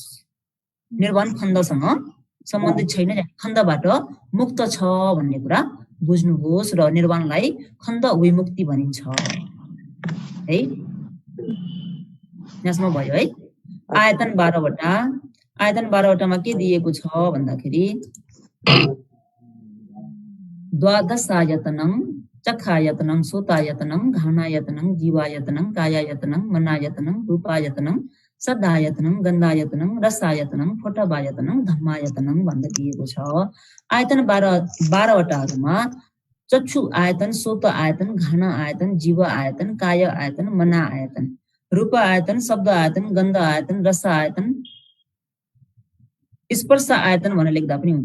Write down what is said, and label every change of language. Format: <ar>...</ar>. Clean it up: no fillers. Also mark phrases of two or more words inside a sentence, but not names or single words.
<ne>निर्वाण खण्डसँग सम्बन्धित छैन, खण्डबाट मुक्त छ भन्ने कुरा बुझ्नुहोस्। र निर्वाणलाई खण्ड विमुक्ति भनिन्छ है। यहाँसम्म भयो है। आयतन 12 वटा, आयतन 12 वटामा के दिएको छ भन्दाखेरि</ne> <pi>द्वादशायतनं चक्षायतनं सोतायतनं घ्राणायतनं जीवायतनं कायायतनं मनायतनं रूपायतनं सदायतनं गन्धायतनं रसायतनं फोटवायतनं धम्मायतनं</pi> <ne>भनेर दिएको छ। आयतन 12 वटाहरूमा चक्षु आयतन, सोत आयतन, घ्राण आयतन, जीव आयतन, काय आयतन, मना आयतन, रूप आयतन, शब्द आयतन, गन्ध आयतन, रस आयतन, स्पर्श आयतन भनेर लेख्दा पनि हुन्छ।</ne>